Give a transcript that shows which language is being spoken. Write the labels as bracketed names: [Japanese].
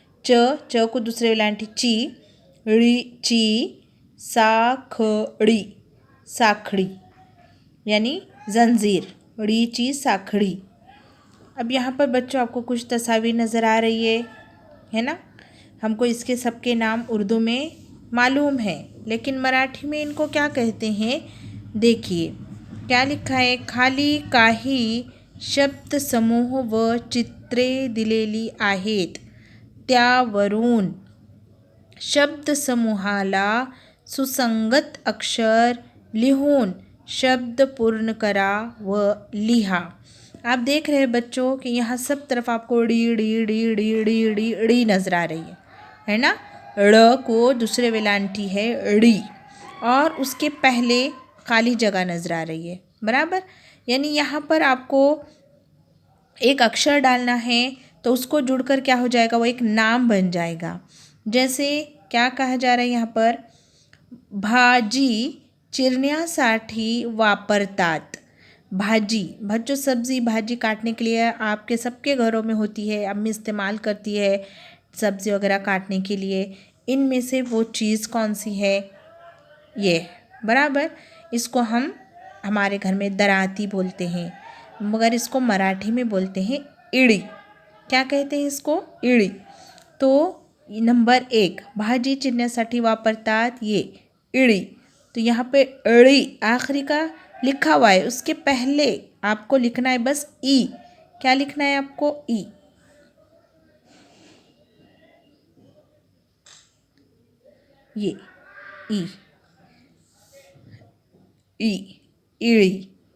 [Hindi] च को दूसरे वेलांटी ची। ची साखड़ी, साखड़ी यानी जंजीर। ची साखड़ी। अब यहाँ पर बच्चों आपको कुछ तस्वीर नज़र आ रही है ना। हमको इसके सबके नाम उर्दू में मालूम है, लेकिन मराठी में इनको क्या कहते हैं देखिए। क्या लिखा है? [Marathi] खाली काही शब्द समूह व चित्रे दिलेली आहेत, त्यावरून शब्द समूहाला सुसंगत अक्षर लिहून शब्द पूर्ण करा व लिहा। [Hindi] आप देख रहे हैं बच्चों कि यहाँ सब तरफ आपको D D D D D D D नज़र आ रही है ना। ड़ को दूसरे वेलांटी है ड़ी और उसके पहले खाली जगह नज़र आ रही है, बराबर। यानी यहाँ पर आपको एक अक्षर डालना है तो उसको जुड़कर क्या हो जाएगा, वो एक नाम बन जाएगा। जैसे क्या कहा जा रहा है यहाँ पर? [Marathi] भाजी चिरण्यासाठी वापरतात। [Hindi] भाजी, बच्चों सब्जी भाजी काटने के लिए आपके सबके घरों में होती है, अम्मी इस्तेमाल करती है सब्जी वगैरह काटने के लिए। इनमें से वो चीज़ कौन सी है? ये, बराबर। इसको हम हमारे घर में दराती बोलते हैं, मगर इसको मराठी में बोलते हैं इड़ी। क्या कहते हैं इसको? इड़ी। तो नंबर 1 [Marathi] भाजी चिरण्यासाठी वापरतात, [Hindi] ये इड़ी। तो यहाँ पे इड़ी आखिरी का लिखा हुआ है, उसके पहले आपको लिखना है बस ई। क्या लिखना है आपको? ई। ये ई, इड़ी।